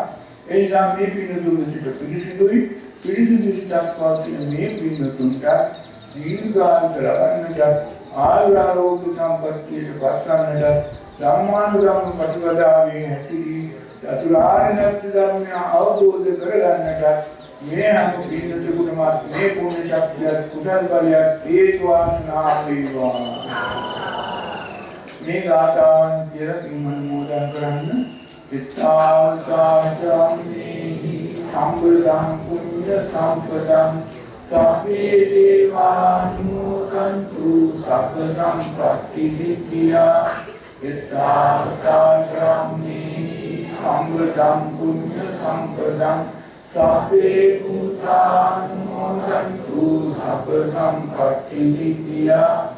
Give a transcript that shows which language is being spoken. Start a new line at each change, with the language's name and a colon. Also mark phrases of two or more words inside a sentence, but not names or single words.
Sinhala: ඒ නිසා මේ පින්නතුන් සිට පිළිසිදුයි පිළිසිදු සිතක්වත් මේ පින්නතුන්ට දීර්ඝායු ලබන්නට, ආයුරාරෝග්‍ය සම්පත්තියට පත්වන්නට, ධම්මානුගම ප්‍රතිපදාවේ හැසිරී චතුරාර්ය සත්‍ය ධර්මය අවබෝධ කරගන්නට මේ අනු පින්නත ගුණවත් මේ පුණ්‍ය ශක්තිය කුසල බලය හේතුවාසනා වේවා. මේ ගාථාවන් කියලා පින්මන් මොදන් කරන්න.
Pali: ඉත්තාවතාචාම්මේහි සම්බුද්ධං පුඤ්ඤ සම්පදං සබ්බේ දේවානුමෝදන්තු සබ්බ සම්පත්ති සිද්ධියා. ඉත්තාවතාචාම්මේහි සම්බුද්ධං පුඤ්ඤ සම්පදං සබ්බේ භූතානුමෝදන්තු සබ්බ සම්පත්ති සිද්ධියා.